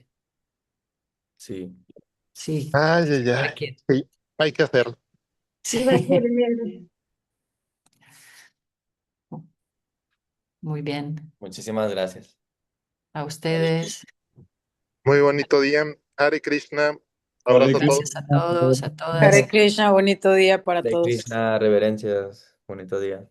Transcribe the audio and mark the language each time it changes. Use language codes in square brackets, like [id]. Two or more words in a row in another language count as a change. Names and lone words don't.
[es] Sí. Sí, Ay, ay, siempre ay. quiere. Sí, hay que hacerlo. sí va a ser bien. Muy bien. Muchísimas gracias. A Hare ustedes, Muy bonito día. [sa] हरे कृष्ण. [es] Hare Abrazo a todos. gracias a todos, a Hare todas. Krishna, bonito día para Hare todos. Krishna, reverencias. Bonito día.